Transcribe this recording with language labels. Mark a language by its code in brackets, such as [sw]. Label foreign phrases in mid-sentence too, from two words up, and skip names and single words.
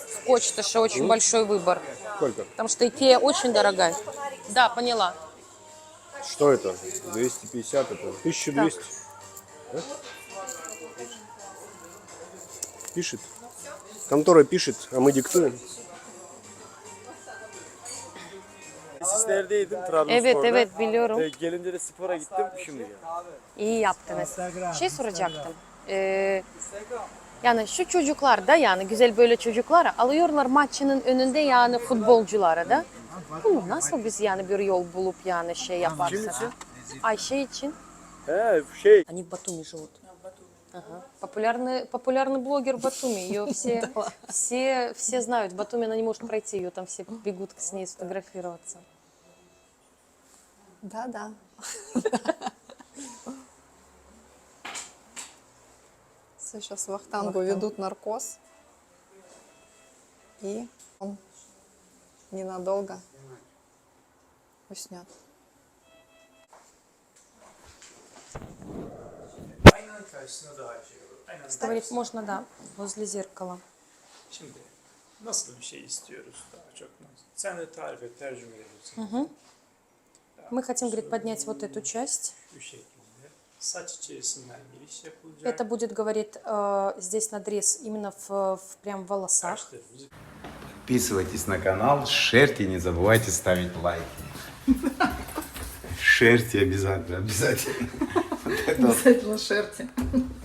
[ru] Почта, что очень большой выбор. Сколько? Потому что Икея очень дорогая. Да, поняла. Что это? 250 это? 1200? Да? Пишет. Контора пишет, а мы диктуем. [tr] Tesislerdeydim Trabzonspor'da. Evet, evet biliyorum. Gelince de spora gittim şimdi geldim. İyi yaptınız. Şey soracaktım. Yani şu çocuklar da yani güzel böyle çocuklar alıyorlar maçının önünde yani futbolculara da. Bunu nasıl biz yani bir yol bulup yani şey yaparsak? Ayşe için. He şey. [ru] Они в Батуми живут. Ага. Популярный блогер в Батуми. Ее все знают. В Батуми она не может пройти. Ее там все бегут с ней сфотографироваться. Да. Сейчас Вахтангу ведут наркоз. И он ненадолго уснет. [tr] Aynanın karşısına daha şey olur. Aynanın [ru] Говорит, можно, да, возле зеркала. [tr] Şimdi nasıl bir şey istiyoruz daha çok? Sen de tarif et, tercüme ediyorsun. [ru] Мы хотим, говорит, поднять вот эту часть. [tr] Bu şekilde saç içerisinden giriş yapılacak. [ru] Это будет, говорит, здесь надрез именно прям в волосах. [tr] Kaşlarımızı [ru] Подписывайтесь на канал, шерьте, не забывайте ставить лайки. Шерьте обязательно, обязательно. Обязательно шерьте.